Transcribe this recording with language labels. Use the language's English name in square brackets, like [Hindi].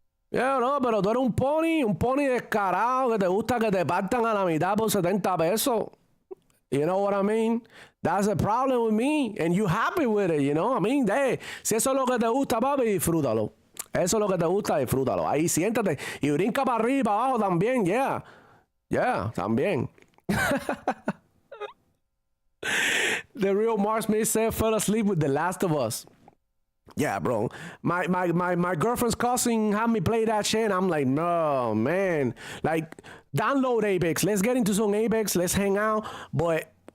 [Spanish] Yeah, no, pero tú eres un pony descarado que te gusta que te partan a la mitad por 70 pesos. [English] You know what I mean? That's the problem with me. And you happy with it, you know? I mean, [Spanish] si eso es lo que te gusta, papi, disfrútalo. Eso es lo que te gusta, disfrútalo. Ahí siéntate y brinca para arriba y para abajo también, [English] yeah. Yeah, [Spanish] también. [English] The real Mark Smith said, fell asleep with The Last of Us. Yeah, bro. My girlfriend's cousin had me play that shit, and I'm like, no, man. Like, download Apex. Let's get into some Apex. Let's hang out. But